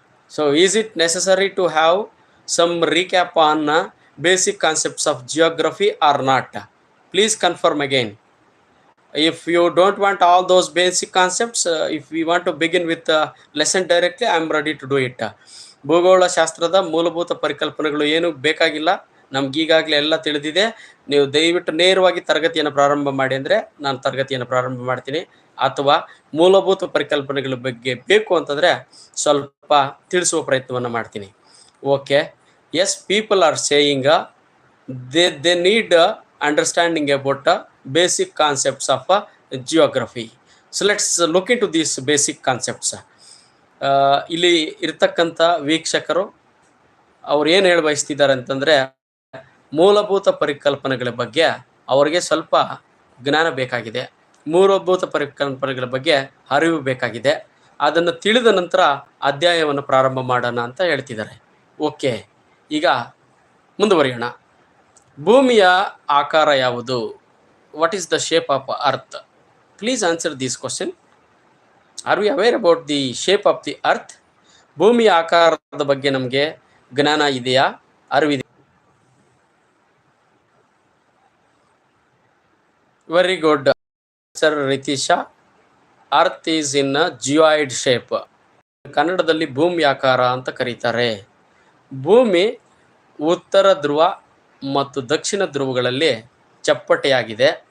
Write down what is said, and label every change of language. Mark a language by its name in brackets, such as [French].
[English] So is it necessary to have some recap on basic concepts of geography or not? Please confirm again. If you don't want all those basic concepts, if we want to begin with the lesson directly, I am ready to do it. [Kannada] ಭೂಗೋಳಶಾಸ್ತ್ರದ ಮೂಲಭೂತ ಪರಿಕಲ್ಪನೆಗಳು ಏನು ಬೇಕಾಗಿಲ್ಲ, ನಮಗೀಗಾಗಲೇ ಎಲ್ಲ ತಿಳಿದಿದೆ. ನೀವು ದಯವಿಟ್ಟು ನೇರವಾಗಿ ತರಗತಿಯನ್ನು ಪ್ರಾರಂಭ ಮಾಡಿ ಅಂದರೆ ನಾನು ತರಗತಿಯನ್ನು ಪ್ರಾರಂಭ ಮಾಡ್ತೀನಿ. ಅಥವಾ ಮೂಲಭೂತ ಪರಿಕಲ್ಪನೆಗಳ ಬಗ್ಗೆ ಬೇಕು ಅಂತಂದರೆ ಸ್ವಲ್ಪ ತಿಳಿಸುವ ಪ್ರಯತ್ನವನ್ನು ಮಾಡ್ತೀನಿ. [English] Okay, yes, people are saying they need understanding about basic concepts of geography. So let's look into these basic concepts. [Kannada] ಇಲ್ಲಿ ಇರ್ತಕ್ಕಂಥ ವೀಕ್ಷಕರು ಅವ್ರು ಏನು ಹೇಳ ಬಯಸ್ತಿದ್ದಾರೆ ಅಂತಂದರೆ, ಮೂಲಭೂತ ಪರಿಕಲ್ಪನೆಗಳ ಬಗ್ಗೆ ಅವರಿಗೆ ಸ್ವಲ್ಪ ಜ್ಞಾನ ಬೇಕಾಗಿದೆ, ಮೂಲಭೂತ ಪರಿಕಲ್ಪನೆಗಳ ಬಗ್ಗೆ ಅರಿವು ಬೇಕಾಗಿದೆ. ಅದನ್ನು ತಿಳಿದ ನಂತರ ಅಧ್ಯಾಯವನ್ನು ಪ್ರಾರಂಭ ಮಾಡೋಣ ಅಂತ ಹೇಳ್ತಿದ್ದಾರೆ. ಓಕೆ, ಈಗ ಮುಂದುವರಿಯೋಣ. ಭೂಮಿಯ ಆಕಾರ ಯಾವುದು? [English] What is the shape of earth? Please answer this question. Are we aware about the shape of the earth? [Kannada] ಭೂಮಿಯ ಆಕಾರದ ಬಗ್ಗೆ ನಮಗೆ ಜ್ಞಾನ ಇದೆಯಾ, ಅರಿವಿದೆ? [English] Very good sir Ritisha. Earth is in geoid shape. [Kannada] ಕನ್ನಡದಲ್ಲಿ ಭೂಮಿ ಆಕಾರ ಅಂತ ಕರೀತಾರೆ. ಭೂಮಿ ಉತ್ತರ ಧ್ರುವ ಮತ್ತು ದಕ್ಷಿಣ ಧ್ರುವಗಳಲ್ಲಿ ಚಪ್ಪಟೆಯಾಗಿದೆ.